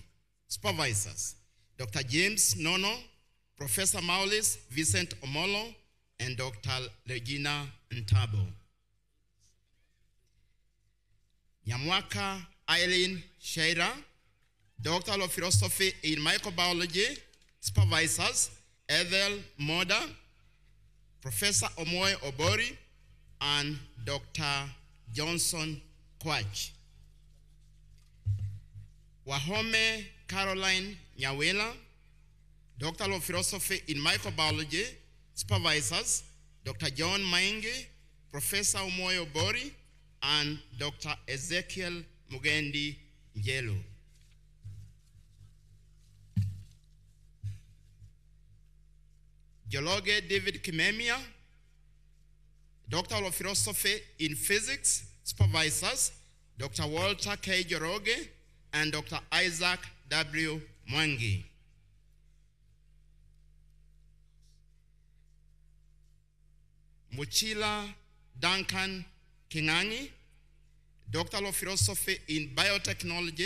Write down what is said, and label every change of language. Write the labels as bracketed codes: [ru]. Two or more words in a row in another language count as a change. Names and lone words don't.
[en] Supervisors, Dr. James Nono, Professor Maulis Vincent Omolo, and Dr. Regina Ntabo. Nyamwaka Eileen Sheira, Doctor of Philosophy in Microbiology. Supervisors, Ethel Moda, Professor Omoy Obori, and Dr. Johnson Kwach. Wahome Caroline Nyawela, Doctor of Philosophy in Microbiology. Supervisors, Dr. John Maingi, Professor Omoy Obori, and Dr. Ezekiel Mugendi Njelo. Jologe David Kimemia, Doctor of Philosophy in Physics. Supervisors, Dr. Walter K. Joroge and Dr. Isaac W. Mwangi. Muchila Duncan Kingangi, Doctor of Philosophy in Biotechnology.